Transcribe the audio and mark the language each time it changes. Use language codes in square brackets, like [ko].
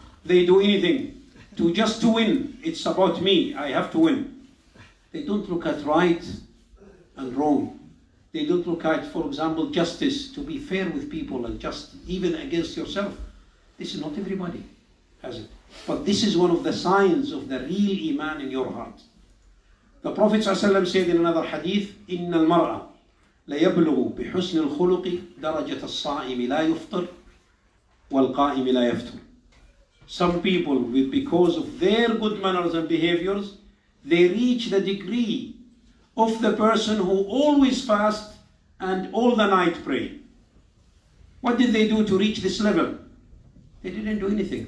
[en] They do anything just to win. It's about me, I have to win. They don't look at right and wrong. They don't look at, for example, justice, to be fair with people and just even against yourself. This is not everybody has it. But this is one of the signs of the real iman in your heart. The Prophet ﷺ said in another hadith, [ar] إِنَّ الْمَرْأَ لَيَبْلُغُ بِحُسْنِ الْخُلُقِ دَرَجَةَ الصَّائِمِ لَا يُفْطِرُ وَالْقَائِمِ لَا يَفْطِرُ. [en] Some people, because of their good manners and behaviors, they reach the degree of the person who always fast and all the night pray. What did they do to reach this level? They didn't do anything.